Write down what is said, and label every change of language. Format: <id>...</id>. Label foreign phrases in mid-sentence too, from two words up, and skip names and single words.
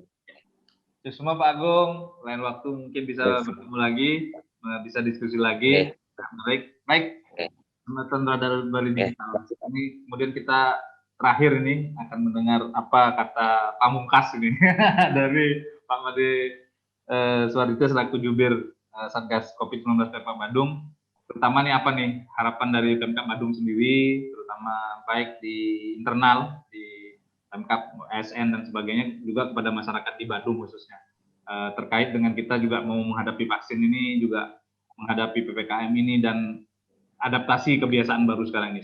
<id>Itu semua Pak Agung, lain waktu mungkin bisa bertemu lagi, bisa diskusi lagi. Baik. Teman-teman radar Bali Digital. Ini kemudian kita terakhir ini akan mendengar apa kata pamungkas ini dari Pak Made Suardito selaku jubir Satgas COVID-19 Pemkab Badung. Terutama nih apa nih harapan dari Pemkab Badung sendiri, terutama baik di internal, di Pemkab, ASN dan sebagainya, juga kepada masyarakat di Badung khususnya. Terkait dengan kita juga mau menghadapi vaksin ini, juga menghadapi PPKM ini, dan adaptasi kebiasaan baru sekarang ini.</id>